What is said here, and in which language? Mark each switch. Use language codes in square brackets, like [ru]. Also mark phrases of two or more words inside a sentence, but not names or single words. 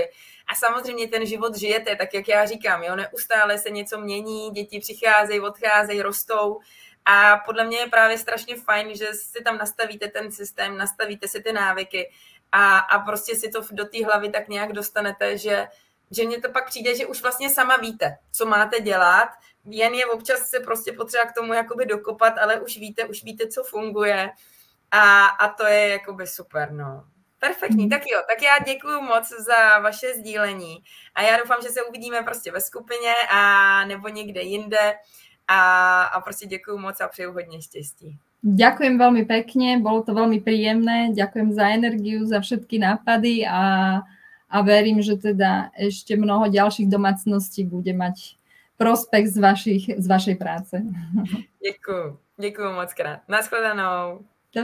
[cs] A samozřejmě ten život žijete, tak jak já říkám, jo, neustále se něco mění, děti přicházejí, odcházejí, rostou a podle mě je právě strašně fajn, že si tam nastavíte ten systém, nastavíte si ty návyky a prostě si to do té hlavy tak nějak dostanete, že mně to pak přijde, že už vlastně sama víte, co máte dělat, jen je občas se prostě potřeba k tomu jakoby dokopat, ale už víte, co funguje a to je jakoby super, no. Perfektní, tak jo, tak já děkuju moc za vaše sdílení a já doufám, že se uvidíme prostě ve skupině a nebo někde jinde a prostě děkuju moc a přeju hodně štěstí. [sk] Ďakujem veľmi pekne, bolo to veľmi príjemné, ďakujem za energiu, za všetky nápady a verím, že teda ešte mnoho ďalších domácností bude mať prospekt z vašej práce. [cs] Děkuju moc krát. Naschledanou.